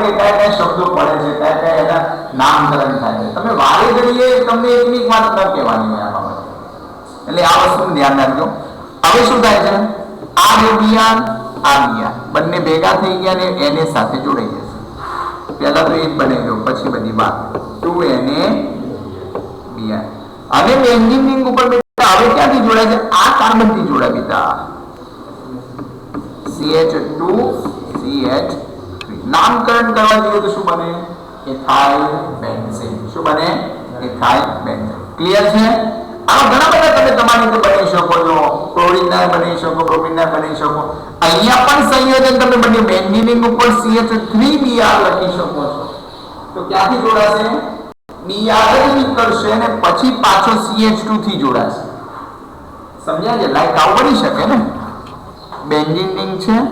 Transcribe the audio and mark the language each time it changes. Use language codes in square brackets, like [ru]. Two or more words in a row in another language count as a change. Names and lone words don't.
[gu] કે કયા કયા શબ્દો પડે છે કયા કયા એના નામકરણ થાય છે તમે વારે ઘડીએ તમને એકની વાત ન કહેવાની હોય આ બાબત એટલે આ વસ્તુનું ધ્યાન રાખજો હવે શું થાય છે આ જે Br આ Br બંને ભેગા થઈ ગયા ને Na સાથે જોડાઈ જશે પહેલા તો એ જ બની ગયો પછી બધી વાત 2Na Br અને બેન્ઝીન રિંગ ઉપર બેટા હવે ક્યાંથી જોડાય છે આ કાર્બન થી જોડાય બેટા CH2 CH3 નામકરણ કરવા જોઈએ તો શું બને [en] ethyl benzene [gu] શું બને [en] ethyl benzene [gu] ક્લિયર છે આ ઘણા બધા તમે તમારી રીતે બનાવી શકો છો ક્લોરીન ના બનાવી શકો પ્રોપીન ના બનાવી શકો અહીંયા પણ સંયોજન તમે બન્યું બેન્ઝીન રિંગ ઉપર CH3Br લખી શકો છો તો ક્યાંથી જોડાશે Br જ નીકળશે અને પછી પાછો CH2 થી જોડાશે સમજ્યા છે લાઈક આવું બની શકે ને બેન્ઝીન રિંગ છે